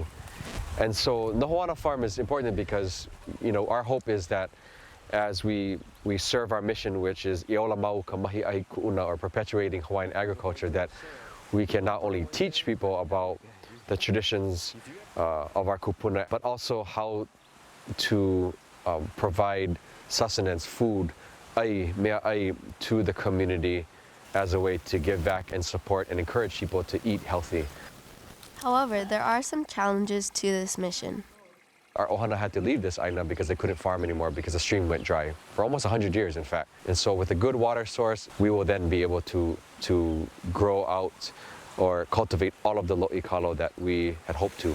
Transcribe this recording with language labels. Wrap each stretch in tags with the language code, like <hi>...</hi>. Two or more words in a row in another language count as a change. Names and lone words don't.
<en>And so Noho Ana Farm is important because, our hope is that as we serve our mission, which is</en> <haw>Iola Mau ka Mahi Ai Ku'una,</haw> <en>or perpetuating Hawaiian agriculture, that we can not only teach people about the traditions of our kupuna, but also how to provide sustenance, food,</en> <haw>ai, mea ai,</haw> <en>to the community as a way to give back and support and encourage people to eat healthy. However, there are some challenges to this mission. Our ohana had to leave this aina because they couldn't farm anymore because the stream went dry for almost 100 years, in fact. And so with a good water source, we will then be able to grow out or cultivate all of the lo'ikalo that we had hoped to.</en>